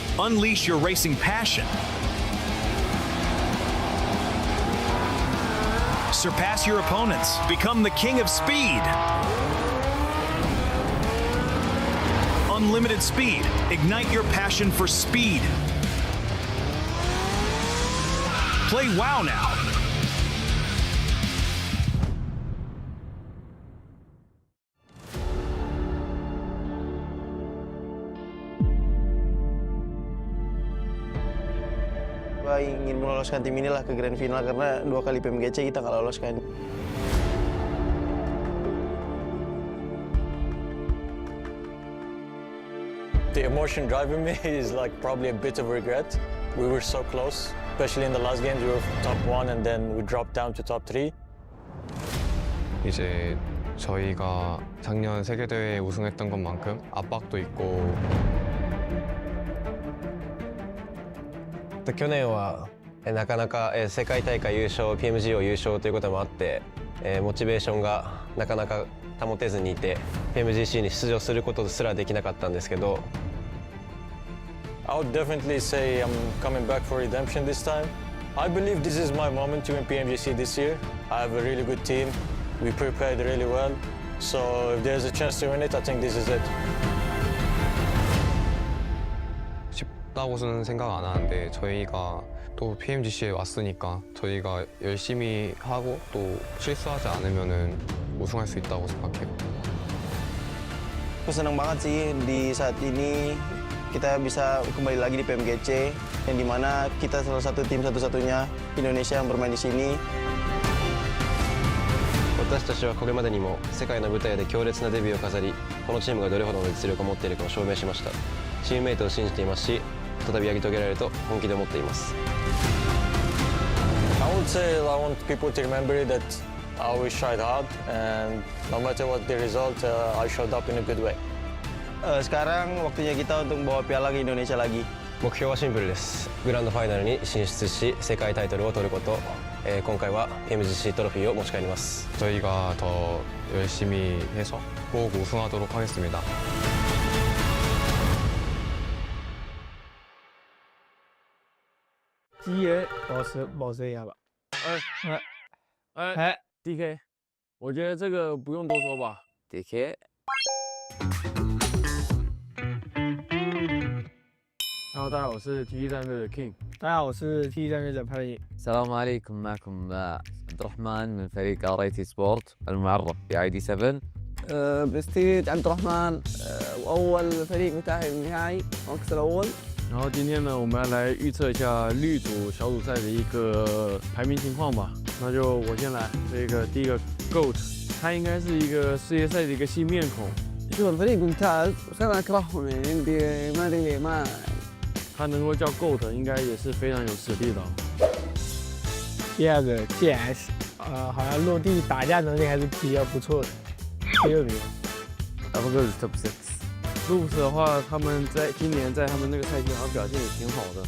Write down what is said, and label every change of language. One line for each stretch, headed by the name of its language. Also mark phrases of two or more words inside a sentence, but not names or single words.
English: Unleash your racing passion. Surpass your opponents. Become the king of speed. Unlimited speed. Ignite your passion for speed. Play WoW now.
Indonesian: Gua ingin meloloskan tim inilah ke
English: grand final
Indonesian: karena 2 kali PMGC kita nggak loloskan.
English: The emotion driving me is like probably a bit of regret. We were so close, especially in the last games. We were top 1 and then we dropped down to top 3.
Korean: 이제 저희가 작년 세계대회 우승했던 것만큼 압박도 있고
Japanese: 去年はなかなか世界大会優勝、PMG を優勝ということもあって、モチベーションがなかなか保てずにいて、PMGC に出場することすらできなかったんですけど。
English: I would definitely say I'm coming back for redemption this time. I believe this is my moment to win PMGC this year. I have a really good team. We prepared really well. So if there's a chance to win it, I think this is it.
Korean: 쉽다고는 생각 안 하는데 저희가 또 PMGC에 왔으니까 저희가 열심히 하고 또 실수하지 않으면은 우승할 수 있다고 생각해요.
Indonesian: Aku senang banget sih di saat ini kita bisa kembali lagi di PMGC yang dimana kita salah satu tim satu-satunya Indonesia yang bermain di sini.
Japanese: 私たちはこれまでにも世界の舞台で強烈なデビューを飾り、このチームがどれほどの実力を持っているかを証明しました。チームメイトを信じていますし、再びやり遂げられると本気で思っています。
English: I would say I want people to remember that I always tried hard and no matter what the result, I showed up in a good way.
Indonesian: Sekarang waktunya kita untuk bawa piala ke Indonesia lagi.
Japanese: 目標はシンプルです。グランドファイナルに進出し、世界タイトルを取ること。今回は PMGC トロフィーを持ち帰ります。
Korean: 저희가 더 열심히 해서 꼭 우승하도록 하겠습니다.
Chinese: GA 保持一下吧。DK， 我觉得这个不用多说吧。DK。Hello， 大家好，我是 T 战队的 King。大家好，我是 T 战队的潘毅。
Arabic: السلام عليكم، معكم عبد الرحمن من فريق RIT سبورت المعرف ب ID7. برستيج عبد الرحمن واول فريق متاهل النهائي المركز الاول.
Chinese: 然后今天呢，我们要来预测一下绿组小组赛的一个排名情况吧。那就我先来，第一个 GOAT， 他应该是一个世界赛的一个新面孔。
Arabic: شوف الفريق ممتاز بس انا اكرههم يعني عندي ما ادري ما
Chinese: 他能够叫 GOAT， 应该也是非常有实力的。第二个 GS， 好像落地打架能力还是比较不错的，第6名。
Arabic: أعتقد توب 6.
Chinese: Loops 的话，他们在今年在他们那个赛季好像表现也挺好的。